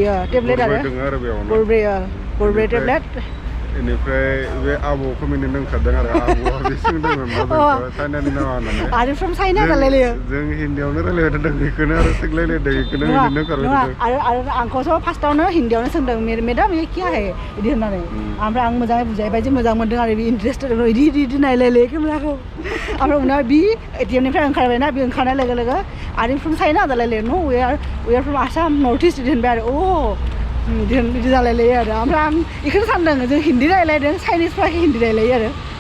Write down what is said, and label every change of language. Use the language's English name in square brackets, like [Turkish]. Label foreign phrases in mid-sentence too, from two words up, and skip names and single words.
[Bodo] टेब्लेट आरो गरब्रै टेब्लेट बेनिफ्राय बे आबौखौ मिनि दोंखादों आरो आबौआ बे सोंदोंमोन मा जोंखौ चाइनानि नामा होननानै आरो [English] from China [Bodo] रायलायो जों हिन्दीयावनो रायलायबाय थादों बेखौनो आरो सोंलायलायदों बेखौनो मिनिनो ओंखारबाय थादों आरो आंखौथ' फार्स्टआवनो हिन्दीयावनो सोंदों मेदाम [Hindi] ये क्या है [Bodo] बिदि होननानै ओमफ्राय आं मोजाङै बुजायबाय जे मोजां मोनदों आरो बे इन्टारेस्टेड इदि नायलायलायो केमेराखौ ओमफ्राय उनाव बि एटिएमनिफ्राय ओंखारबायना बे ओंखारनाय लोगो लोगो आरो [English] from China [Bodo] जालायलायो [English] no we are from Assam North East [Bodo] बिदि होनबाय आरो बिदि जालायलायो आरो ओमफ्राय आं बेखौनो सानदों जों हिन्दी रायलायदों चाइनिसफ्रा हिन्दी रायलायो आरो